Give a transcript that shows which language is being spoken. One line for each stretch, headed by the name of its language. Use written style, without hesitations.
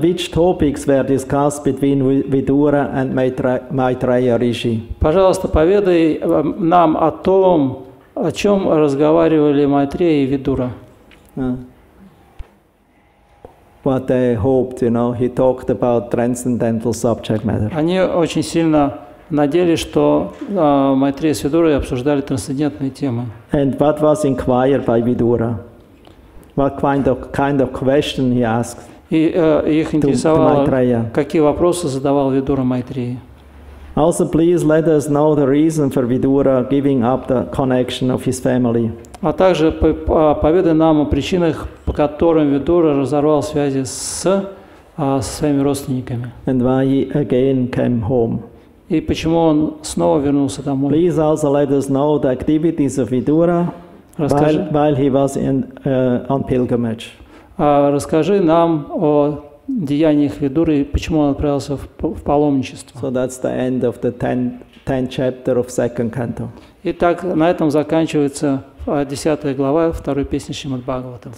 English: Which topics were discussed between Vidura and Maitreya Rishi?
Russian: Пожалуйста, поведай нам о том, о чем разговаривали Майтрея и Видура.
English: What they hoped, he talked about transcendental subject matter.
Russian: Они очень сильно надеялись, что Майтрея с Видурой обсуждали трансцендентные темы.
English: And what was inquired by Vidura? What kind of question he asked?
Russian: И их интересовало, какие вопросы задавал Видура Майтреи.
English: Also, please let us know the reason for Vidura giving up the connection of his family.
Russian: А также поведай нам о причинах, по которым Видура разорвал связи со своими родственниками.
English: And why he again came home.
Russian: И почему он снова вернулся домой.
English: Please also let us know the activities of Vidura while he was on pilgrimage.
Russian: Расскажи нам о деяниях Видуры и почему он отправился в паломничество.
English: So that's the end of the 10th chapter of second canto.
Russian: Итак, на этом заканчивается 10 глава второй песни Шримад Бхагаватам.